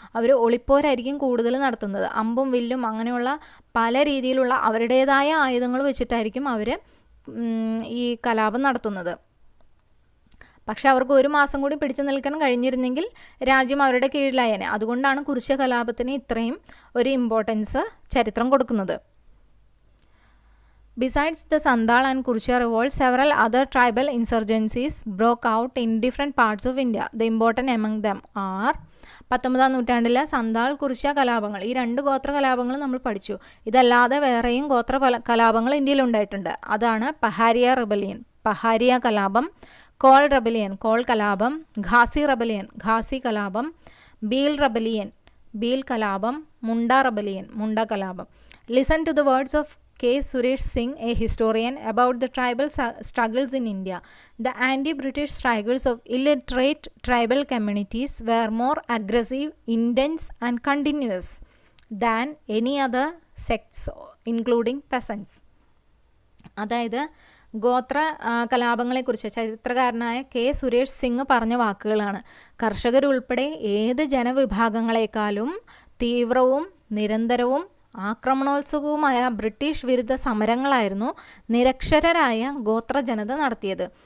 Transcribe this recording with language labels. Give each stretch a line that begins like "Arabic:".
Malayalam: അവർ ഒളിപ്പോരായിരിക്കും കൂടുതൽ നടത്തുന്നത്. അമ്പും വില്ലും അങ്ങനെയുള്ള പല രീതിയിലുള്ള അവരുടേതായ ആയുധങ്ങൾ വെച്ചിട്ടായിരിക്കും അവർ ഈ കലാപം നടത്തുന്നത്. പക്ഷെ അവർക്ക് ഒരു മാസം കൂടി പിടിച്ചു നിൽക്കാൻ കഴിഞ്ഞിരുന്നെങ്കിൽ രാജ്യം അവരുടെ കീഴിലായേനെ. അതുകൊണ്ടാണ് കുറിച്യ കലാപത്തിന് ഇത്രയും ഒരു ഇമ്പോർട്ടൻസ് ചരിത്രം കൊടുക്കുന്നത്.
English: Besides the Sandal and Kurcha revolt, several other tribal insurgencies broke out in different parts of India. The important among them are
Malayalam: 19ാം നൂറ്റാണ്ടിലെ സന്താൾ കുറിച്യ കലാപങ്ങൾ. ഈ 2 ഗോത്ര കലാപങ്ങൾ നമ്മൾ പഠിച്ചു. ഇതല്ലാതെ വേറെയും ഗോത്ര കലാപങ്ങൾ ഇന്ത്യയിൽ ഉണ്ടായിട്ടുണ്ട്. അതാണ് പഹാരിയ റെബലിയൻ, പഹാരിയ കലാപം, കോൾ റെബലിയൻ, കോൾ കലാപം, ഘാസി റെബലിയൻ, ഘാസി കലാപം, ബീൽ റെബലിയൻ, ബീൽ കലാപം, മുണ്ട റെബലിയൻ, മുണ്ട കലാപം.
English: Listen to the words of K. Suresh Singh, a historian, about the tribal struggles in India. The anti-British struggles of illiterate tribal communities were more aggressive, intense and continuous than any other sects, including peasants.
Malayalam: അതായത് ഗോത്ര കലാപങ്ങളെക്കുറിച്ച് ചരിത്രകാരനായ K. Suresh Singh പറഞ്ഞ വാക്കുകളാണ്. കർഷകരുൾപ്പെടെ ഏത് ജനവിഭാഗങ്ങളെക്കാളും തീവ്രവും നിരന്തരവും ആക്രമണോത്സുകവുമായ British വിരുദ്ധ സമരങ്ങളായിരുന്നു നിരക്ഷരരായ ഗോത്ര ജനത നടത്തിയത്.